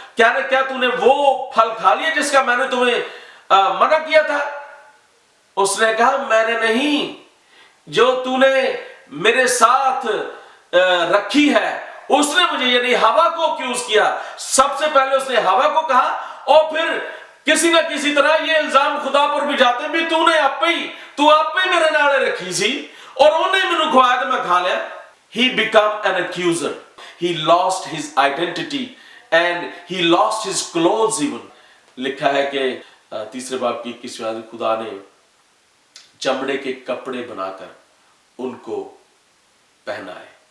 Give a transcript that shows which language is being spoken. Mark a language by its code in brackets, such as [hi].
[ur] کیا تو نے وہ پھل کھا لیا جس کا میں نے تمہیں منع کیا تھا؟ اس نے کہا میں نے نہیں، جو تو نے میرے ساتھ رکھی ہے اس نے مجھے، یعنی ہوا کو اکیوز کیا. سب سے پہلے اس نے ہوا کو کہا، اور پھر کسی نہ کسی طرح یہ الزام خدا پر بھی جاتے بھی تو نے آپ پہ [pa] میرے نالے رکھی سی اور انہیں مینوں کھوایا تو میں کھا لیا. [en] He became an accuser. He lost his identity and he lost his clothes even. [ur] لکھا ہے کہ تیسرے باب کی 21ویں آیت، خدا نے چمڑے کے کپڑے بنا کر ان کو پہنائے.